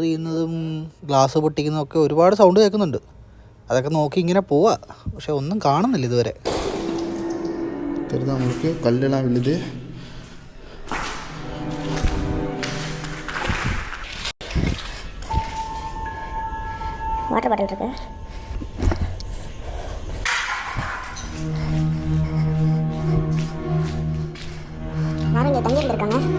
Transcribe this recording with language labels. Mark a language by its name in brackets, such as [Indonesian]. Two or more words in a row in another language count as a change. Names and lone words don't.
[Malayalam] കല്ലെടുത്തെറിയുന്നതും ഗ്ലാസ് പൊട്ടിക്കുന്നതൊക്കെ ഒരുപാട് സൗണ്ട് കേൾക്കുന്നുണ്ട്. അതൊക്കെ നോക്കി ഇങ്ങനെ പോവാ. പക്ഷെ ഒന്നും കാണുന്നില്ല ഇതുവരെ. [Tamil] தெரியுதா உங்களுக்கு கல்லெல்லாம் விழுது. [English] water bottle [Tamil] இருக்கு. யாரும் இங்கே தங்கி இருந்திருக்காங்க?